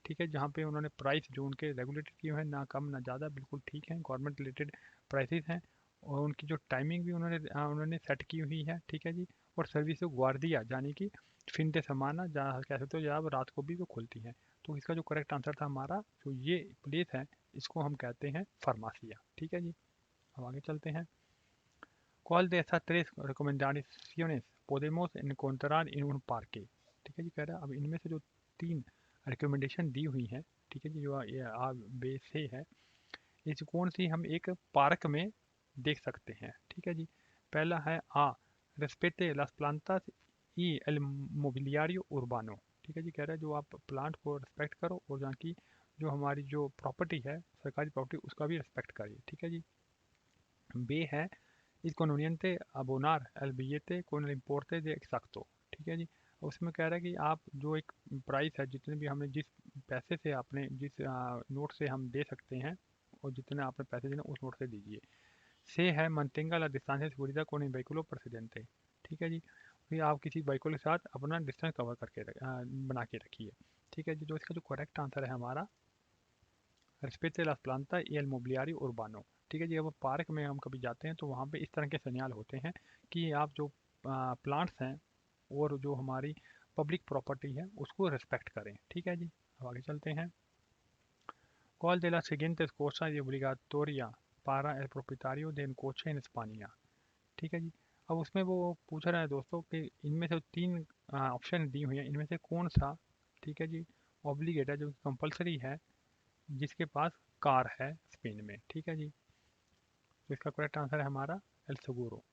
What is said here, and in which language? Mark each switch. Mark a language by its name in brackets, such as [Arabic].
[Hindi] ठीक है, जहाँ पे उन्होंने प्राइस जो उनके रेगुलेटेड किए हुए हैं, ना कम ना ज़्यादा, बिल्कुल ठीक है, गवर्नमेंट रिलेटेड प्राइसेस हैं। और उनकी जो टाइमिंग भी उन्होंने सेट की हुई है। ठीक है जी, और सर्विस ग्वारदिया यानी कि फिन दे समाना, जहाँ कह सकते हो जहाँ रात को भी वो खुलती हैं। तो इसका जो करेक्ट आंसर था हमारा, जो ये प्लेस है इसको हम कहते हैं फार्मासिया। ठीक है जी, अब आगे चलते हैं। [Spanish] ¿Cuál de estas tres recomendaciones podemos encontrar en un parque? [Hindi] ठीक है जी, कह रहा है अब इनमें से जो तीन रिकमेंडेशन दी हुई हैं, ठीक है जी, जो ये आ बे से है, इस कौन सी हम एक पार्क में देख सकते हैं। ठीक है जी, पहला है [Spanish] respete las plantas y el mobiliario urbano। [Hindi] ठीक है जी, कह रहा है जो आप प्लांट को रिस्पेक्ट करो और जहाँ की जो हमारी जो प्रॉपर्टी है सरकारी प्रॉपर्टी उसका भी रिस्पेक्ट करिए। ठीक है जी, बे है [Spanish] es conveniente abonar el billete con el importe de exacto। [Hindi] ठीक है जी, उसमें कह रहा है कि आप जो एक प्राइस है जितने भी हमें जिस पैसे से आपने जिस नोट से हम दे सकते हैं और जितने आपने पैसे देने उस नोट से दीजिए। से है [Spanish] mantenga la distancia de seguridad con el vehículo precedente। [Hindi] ठीक है जी, फिर आप किसी व्हीकल के साथ अपना डिस्टेंस कवर करके बना के रखिए। ठीक है जी, जो इसका जो करेक्ट आंसर है हमारा [Spanish] respete las plantas y el mobiliario urbano। [Hindi] ठीक है जी, अब पार्क में हम कभी जाते हैं तो वहाँ पे इस तरह के सिग्नल होते हैं कि आप जो प्लांट्स हैं और जो हमारी पब्लिक प्रॉपर्टी है उसको रिस्पेक्ट करें। ठीक है जी, अब आगे चलते हैं। [Spanish] ¿Cuál de las siguientes cosas es obligatoria para el propietario de un coche en España? [Hindi] ठीक है जी, अब उसमें वो पूछ रहा है दोस्तों कि इनमें से तीन ऑप्शन दी हुई हैं, इनमें से कौन सा, ठीक है जी, ऑब्लिगेट है जो कंपलसरी है जिसके पास कार है स्पेन में। ठीक है जी, तो इसका करेक्ट आंसर है हमारा एल सेगुरो।